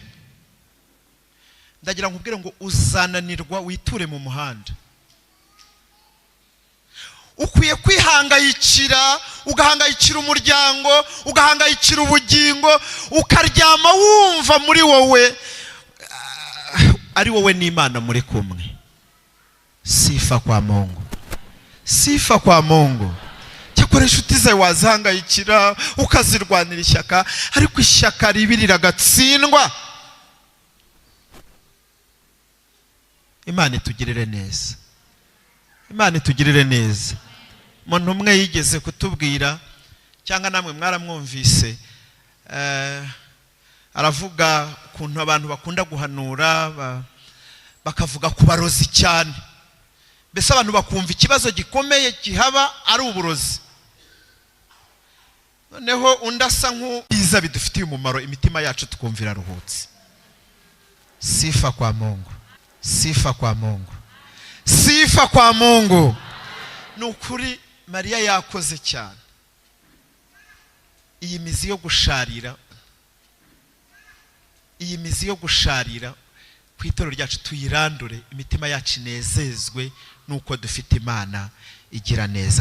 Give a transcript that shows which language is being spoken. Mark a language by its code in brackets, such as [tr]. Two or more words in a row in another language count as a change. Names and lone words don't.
[rw] Ndagira nkubwire ngo uzananirwa witure mu muhanda. Ukwiye kwihangayikira, ugahangayikira umuryango, ugahangayikira ubugingo, ukaryama wumva muri wowe ari wowe n'Imana muri kumwe. [sw] Sifa kwa Mungu, sifa kwa Mungu. [rw] Cyakora inshuti zawe wazihangayikira ukazirwanira ishyaka, ariko ishyaka ribi riragatsindwa. Imana itugirire neza, Imana itugirire neza. Umuntu umwe yigeze kutubwira, cyangwa namwe mwaramwumvise, aravuga ukuntu abantu bakunda guhanura bakavuga ku barozi cyane. Mbese abantu bakumva ikibazo gikomeye gihaba ari uburozi. Noneho undi asa nk'ubiza bidufitiye umumaro, imitima yacu tukumvira ruhutse. [sw] Sifa kwa Mungu, sifa kwa Mungu, sifa kwa Mungu. [rw] Nukuri Mariya yakoze cyane. Iyi mizi yo gusharira, iyi mizi yo gusharira ku itorero ryacu tuyirandure, imitima yacu inezezwe nuko dufite Imana igira neza.